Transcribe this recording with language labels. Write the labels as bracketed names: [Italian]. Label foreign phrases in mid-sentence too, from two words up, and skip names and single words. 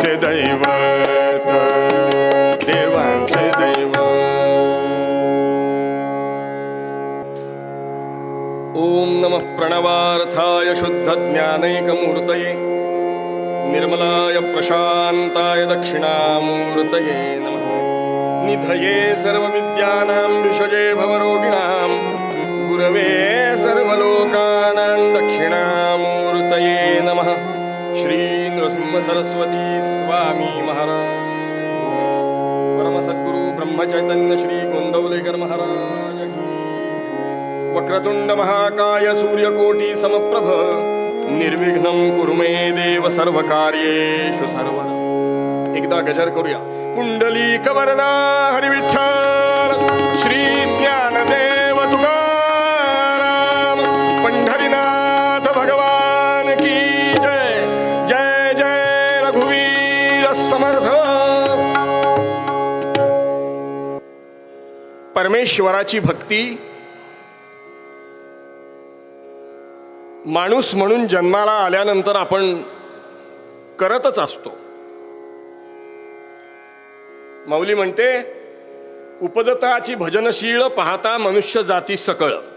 [Marathi] दैवत देवांचे दैवत. [Sanskrit] ओम नमः प्रणवार्थाय शुद्ध ज्ञानैकमूर्तये निर्मलाय प्रशांताय दक्षिणामूर्तये नमः. निधये सर्वविद्यानां विषये भवरोगिणां गुरवे सर्वलोकानां दक्षिणामूर्तये नमः. [Marathi] श्री नृसिंह सरस्वती स्वामी महाराज परमसद्गुरु ब्रह्मचैतन्य श्री गोंदवलेकर महाराज की. [Sanskrit] वक्रतुंड महाकाय सूर्यकोटी समप्रभ निर्विघ्नं कुरु मे देव सर्वकार्येषु सर्वदा. [Marathi] एकदा गजर करूया. कुंडलीक वरदा हरिविठ्ठल श्री ज्ञानदेव तुकाराम पंढरीनाथ भगवान की जय. जय जय रघुवीर समर्थ. परमेश्वराची भक्ती माणूस म्हणून जन्माला आल्यानंतर आपण करतच असतो. माऊली म्हणते उपजताची भजनशीळ पाहता मनुष्य जाती सकळ.